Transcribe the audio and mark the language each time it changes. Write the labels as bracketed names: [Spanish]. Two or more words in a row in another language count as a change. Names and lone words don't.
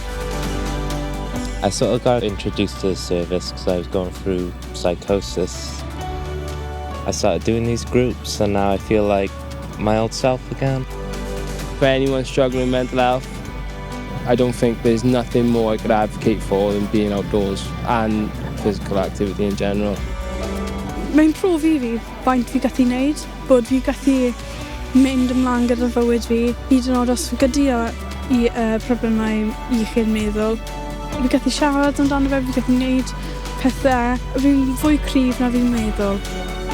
[English] I sort of got introduced to the service because I was going through psychosis. I started doing these groups and now I feel like my old self again. For anyone struggling with mental health, I don't think there's nothing more I could advocate for than being outdoors and physical activity in general. [Welsh] Mae'n profi fi faint fi gallu wneud, bod fi gallu mynd ymlaen gyda'r fywyd fi, hyd yn oed os fi gyda i problemau iechyd meddwl. Fi gallu siarad amdano fe, fi gallu gwneud pethau. Fi'n fwy cryf na fi'n meddwl.